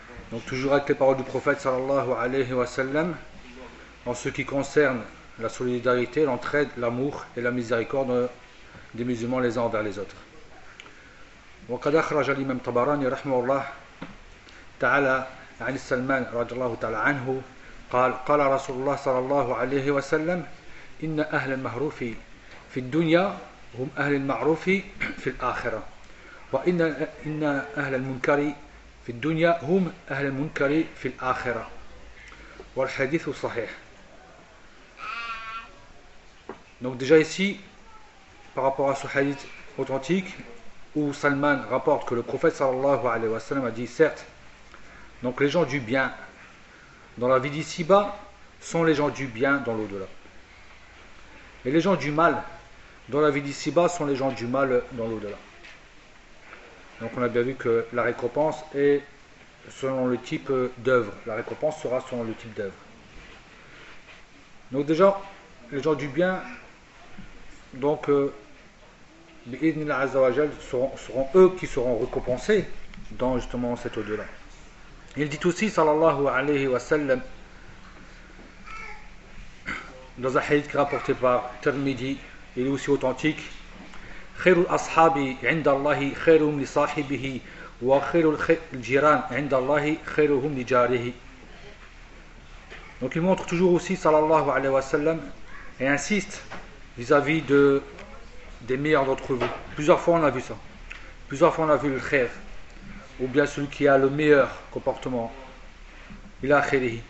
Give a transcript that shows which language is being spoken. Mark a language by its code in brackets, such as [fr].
[fr] Donc toujours avec les paroles du prophète sallallahu alayhi wa sallam. En ce qui concerne la solidarité, l'entraide, l'amour et la miséricorde des musulmans les uns envers les autres. [ar] Wa qad akhraja al-imam Tabarani rahimahullah ta'ala an Salman radiyallahu ta'ala anhu qala rasulullah sallallahu alayhi wa sallam إن أهل المعروف في الدنيا هم أهل المعروف في الآخرة وإن أهل المنكر في الدنيا هم أهل المنكر في الآخرة والحديث صحيح. [fr] Donc déjà ici, par rapport à ce hadith authentique où Salman rapporte que le prophète sallallahu alayhi wa sallam a dit certes, donc les gens du bien dans la vie d'ici-bas sont les gens du bien dans l'au-delà. Et les gens du mal dans la vie d'ici-bas sont les gens du mal dans l'au-delà. Donc on a bien vu que la récompense est selon le type d'œuvre. La récompense sera selon le type d'œuvre. Donc déjà, les gens du bien, donc, seront eux qui seront récompensés dans justement cet au-delà. Il dit aussi, sallallahu alayhi wa sallam, dans un hadith qui est rapporté par Tirmidhi, il est aussi authentique. [ar] خير الأصحاب عند الله خيرهم لصاحبه وخير الجيران عند الله خيرهم لجاره. [fr] Donc il montre toujours aussi, sallallahu alayhi wa sallam, et insiste vis-à-vis des meilleurs d'entre vous. Plusieurs fois on a vu ça. Plusieurs fois on a vu le khair, ou bien celui qui a le meilleur comportement. Il a khairihi.